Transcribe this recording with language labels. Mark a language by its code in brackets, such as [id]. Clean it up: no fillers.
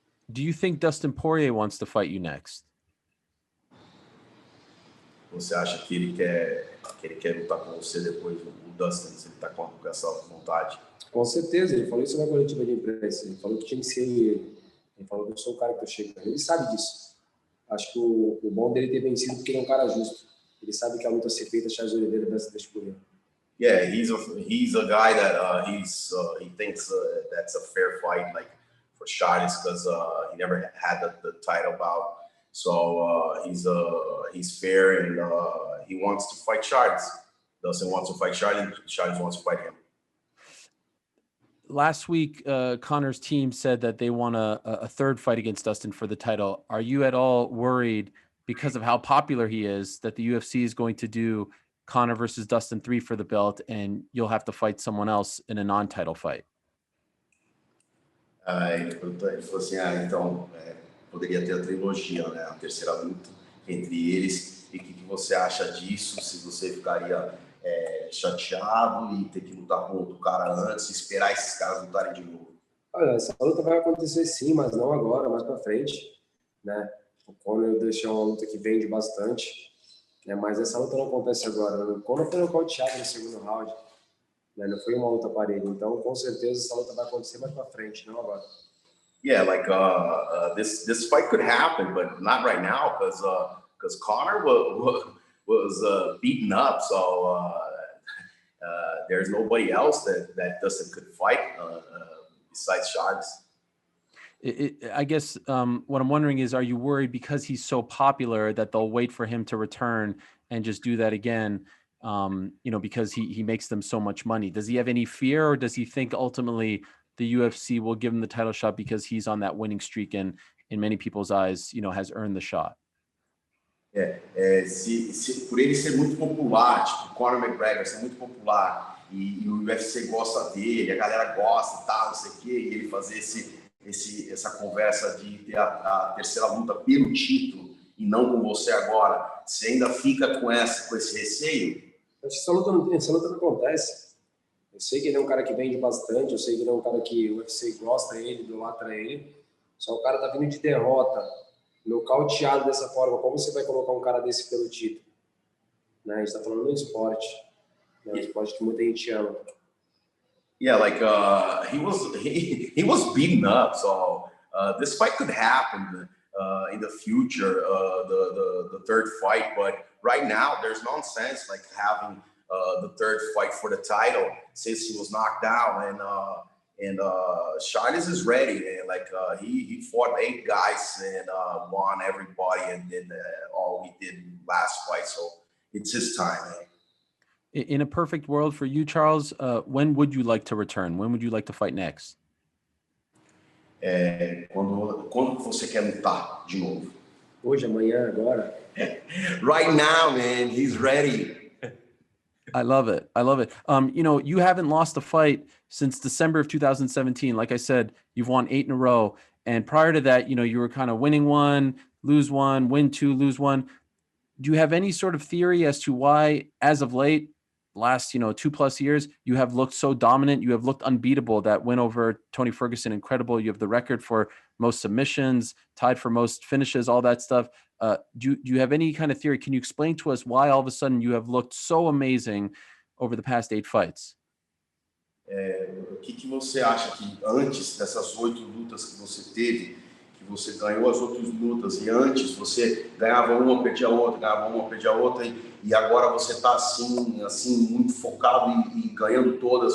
[en] Do you think Dustin Poirier wants to fight you next? [pt] Você acha que ele quer lutar com você depois, o Dustin, se ele está com essa vontade? Com certeza, ele falou isso na coletiva de imprensa. Ele falou que tinha que ser ele. Ele falou que eu sou o cara que eu chego. Ele sabe disso. Acho que o bom dele ter vencido porque ele é um cara justo. Ele sabe que a luta ser feita, Charles Oliveira versus Poirier. [en] Yeah, he's a guy that he thinks that's a fair fight, like for Charles, because he never had the title bout. So he's fair, and he wants to fight Charles. Dustin wants to fight Charles. Charles wants to fight him. Last week, Conor's team said that they want a third fight against Dustin for the title. Are you at all worried because of how popular he is that the UFC is going to do Conor versus Dustin 3 for the belt and you'll have to fight someone else in a non-title fight? [pt] Ele falou assim, então poderia ter a trilogia, né? A terceira luta entre eles. E o que você acha disso? Se você ficaria chateado e ter que lutar com outro cara antes, esperar esses caras lutarem de novo? Olha, essa luta vai acontecer sim, mas não agora, mais pra frente, né? O Conor deixou uma luta que vende bastante, né? Mas essa luta não acontece agora. O Conor foi nocauteado no segundo round, né? Não foi uma luta parelha. Então, com certeza, essa luta vai acontecer mais pra frente, não agora. [en] Yeah, like this fight could happen, but not right now because Conor was beaten up, so there's nobody else that Dustin could fight besides Charles. I guess what I'm wondering is, are you worried because he's so popular that they'll wait for him to return and just do that again? Because he makes them so much money. Does he have any fear, or does he think ultimately the UFC will give him the title shot because he's on that winning streak and in many people's eyes, has earned the shot? [pt] Se por ele ser muito popular, tipo Conor McGregor ser muito popular e o UFC gosta dele, a galera gosta e tal, não sei o quê, e ele fazer essa conversa de ter a terceira luta pelo título e não com você agora, você ainda fica com esse receio? Acho que essa luta não acontece. Eu sei que ele é um cara que vende bastante, eu sei que ele é um cara que o UFC gosta dele, idolatra ele, só o cara tá vindo de derrota, nocauteado dessa forma. Como você vai colocar um cara desse pelo título? Né? A gente tá falando do esporte, né? Um esporte que muita gente ama. [en] Yeah, like he was beaten up, so this fight could happen in the future, the third fight. But right now, there's no sense like having the third fight for the title since he was knocked down, and Charles is ready. And like he fought 8 guys and won everybody, and did all he did last fight. So it's his time, man. In a perfect world for you, Charles, when would you like to return? When would you like to fight next? [pt] Quando você quer lutar de novo? Hoje, amanhã, agora? [en] Right now, man, he's ready. I love it. I love it. You haven't lost a fight since December of 2017. Like I said, you've won 8 in a row. And prior to that, you were kind of winning 1, lose 1, win 2, lose 1. Do you have any sort of theory as to why, as of late, last 2+ years, you have looked so dominant? You have looked unbeatable. That win over Tony Ferguson, incredible. You have the record for most submissions, tied for most finishes, all that stuff. Do you have any kind of theory? Can you explain to us why all of a sudden you have looked so amazing over the past 8 fights? [pt] O que você acha que antes dessas 8 lutas que você teve, que você ganhou as outras lutas, e antes você ganhava uma, perdia outra, ganhava uma, perdia outra, e agora você está assim muito focado e ganhando todas?